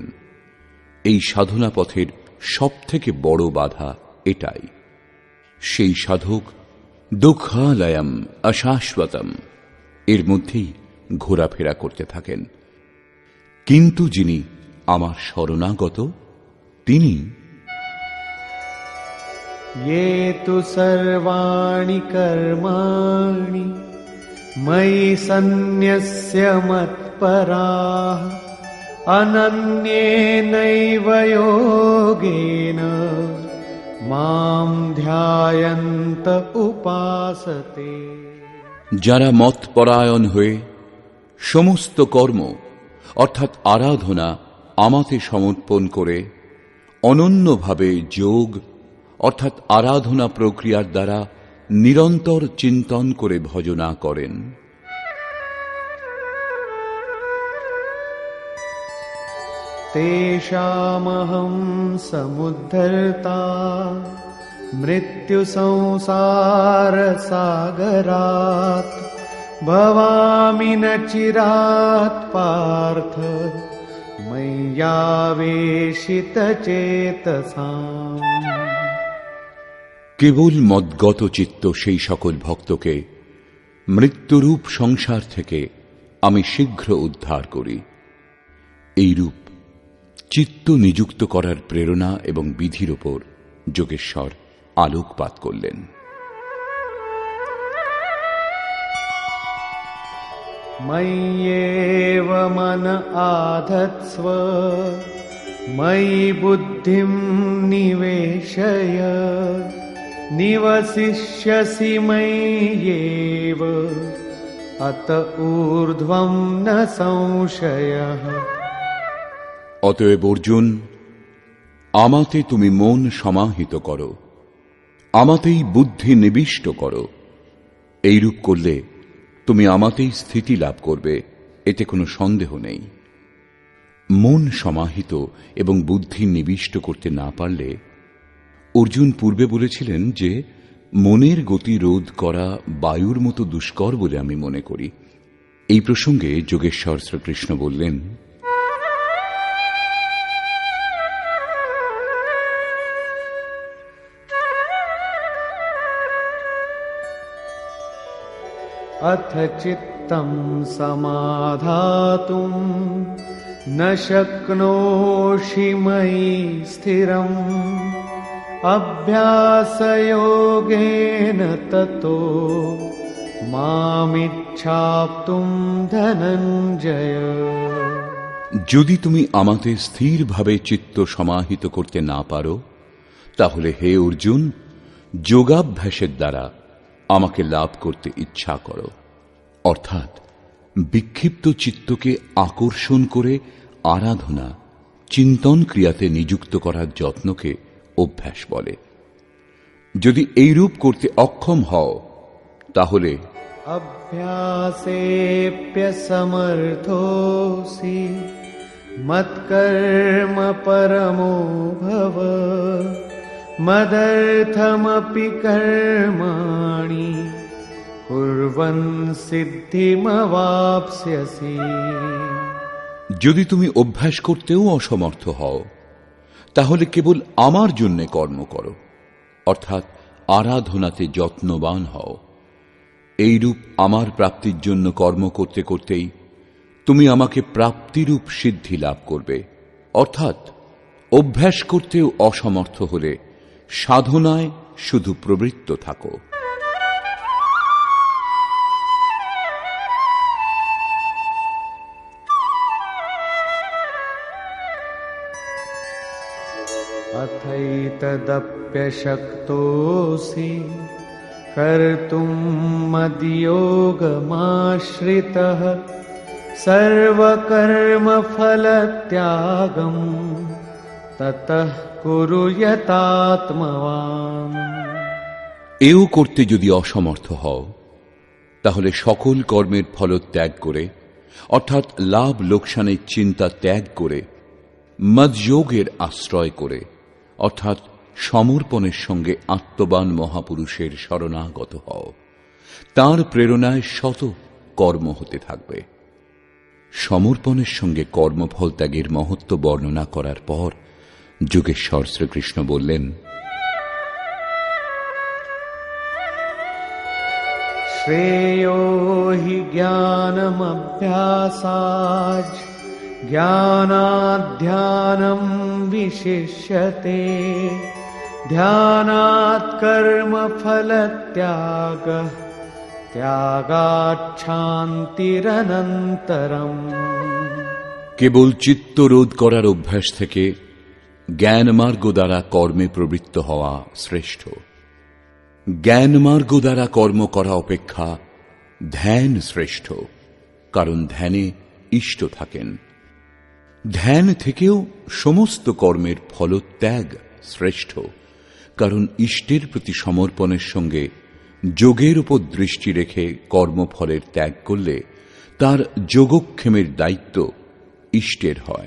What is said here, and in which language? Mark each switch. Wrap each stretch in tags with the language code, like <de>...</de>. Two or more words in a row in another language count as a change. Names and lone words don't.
<bn>এই সাধনা পথের সবথেকে বড় বাধা এটাই। সেই সাধক</bn> <sa>दुःखालयम् अशाश्वतम्</sa> <bn>এর মধ্যেই ঘোরাফেরা করতে থাকেন, কিন্তু যিনি আমার শরণাগত, তিনি</bn> <sa>ये तु सर्वाणि कर्माणि मयि सन्न्यस्य मत्पराः अनन्येनैव योगेन मां ध्यायन्त उपासते।</sa> <bn>যারা মতপরায়ণ হয়ে সমস্ত কর্ম অর্থাৎ আরাধনা আমাতে সমর্পণ করে অনন্যভাবে যোগ অর্থাৎ আরাধনা প্রক্রিয়ার দ্বারা নিরন্তর চিন্তন করে ভজনা করেন,</bn> <sa>तेषामहं समुद्धर्ता मृत्युसंसारसागरात् भवामि न चिरात् पार्थ मय्यावेशितचेतसाम्।</sa> <bn>কেবল মদ্গত চিত্ত সেই সকল ভক্তকে মৃত্যুরূপ সংসার থেকে আমি শীঘ্র উদ্ধার করি। এইরূপ চিত্ত নিযুক্ত করার প্রেরণা এবং বিধির ওপর যোগেশ্বর আলোকপাত করলেন।</bn> <sa>मय्येव मन आधत्स्व मयि बुद्धिं निवेशय निवसिष्यसि मय्येव अत ऊर्ध्वं न संशयः।</sa> <bn>অতএব অর্জুন, আমাতে তুমি মন সমাহিত করো, আমাতেই বুদ্ধি নিবিষ্ট করো। এইরূপ করলে তুমি আমাতেই স্থিতি লাভ করবে, এতে কোনো সন্দেহ নেই। মন সমাহিত এবং বুদ্ধি নিবিষ্ট করতে না পারলে, অর্জুন পূর্বে বলেছিলেন যে মনের গতি রোধ করা বায়ুর মতো দুষ্কর বলে আমি মনে করি। এই প্রসঙ্গে যোগেশ্বর শ্রীকৃষ্ণ বললেন,</bn> <sa>अथ चित्तं समाधातुं न शक्नोषि मयि स्थिरम् अभ्यासयोगेन ततो मामिच्छाप्तुं धनञ्जय।</sa> <bn>যদি তুমি আমাতে স্থিরভাবে চিত্ত সমাহিত করতে না পারো, তাহলে হে অর্জুন, যোগাভ্যাসের দ্বারা আমাকে লাভ করতে ইচ্ছা করো। অর্থাৎ বিক্ষিপ্ত চিত্তকে আকর্ষণ করে আরাধনা চিন্তন ক্রিয়াতে নিযুক্ত করার যত্নকে অভ্যাস বলে। যদি এইরূপ করতে অক্ষম হও, তাহলে</bn> <sa>अभ्यासेऽप्यसमर्थोऽसि मत्कर्म परमो भव मदर्थमपि कर्माणि कुर्वन् सिद्धिमवाप्स्यसि।</sa> <bn>যদি তুমি অভ্যাস করতেও অসমর্থ হও, তাহলে কেবল আমার জন্য কর্ম করো, অর্থাৎ আরাধনাতে যত্নবান হও। এইরূপ আমার প্রাপ্তির জন্য কর্ম করতে করতেই তুমি আমাকে প্রাপ্তিরূপ সিদ্ধি লাভ করবে। অর্থাৎ অভ্যাস করতেও অসমর্থ হলে সাধনায় শুধু প্রবৃত্ত থাকো।</bn> <sa>अथैतदप्यशक्तोऽसि कर्तुं मद्योगमाश्रितः सर्वकर्मफलत्यागं ततः कुरु यतात्मवान्।</sa> <bn>এও করতে যদি অসমর্থ হও, তাহলে সকল কর্মের ফল ত্যাগ করে, অর্থাৎ লাভ লোকসানের চিন্তা ত্যাগ করে, মদযোগের আশ্রয় করে, অর্থাৎ সমর্পণের সঙ্গে আত্মবান মহাপুরুষের শরণাগত হও। তাঁর প্রেরণায় শত কর্ম হতে থাকবে। সমর্পণের সঙ্গে কর্মফল ত্যাগের মহত্ব বর্ণনা করার পর যোগেশ্বর শ্রীকৃষ্ণ বললেন,</bn> <sa>श्रेयो हि ज्ञानमभ्यासाच् ज्ञानाध्यानं विशिष्यते ध्यानात् कर्मफलत्यागः त्यागात् शान्तिरनन्तरम्।</sa> <bn>কেবল চিত্তরোধ করার অভ্যাস থেকে জ্ঞানমার্গ দ্বারা কর্মে প্রবৃত্ত হওয়া শ্রেষ্ঠ। জ্ঞানমার্গ দ্বারা কর্ম করা অপেক্ষা ধ্যান শ্রেষ্ঠ, কারণ ধ্যানে ইষ্ট থাকেন। ধ্যান থেকেও সমস্ত কর্মের ফলত্যাগ শ্রেষ্ঠ, কারণ ইষ্টের প্রতি সমর্পণের সঙ্গে যোগের উপর দৃষ্টি রেখে কর্মফলের ত্যাগ করলে তার যোগক্ষেমের দায়িত্ব ইষ্টের হয়।</bn>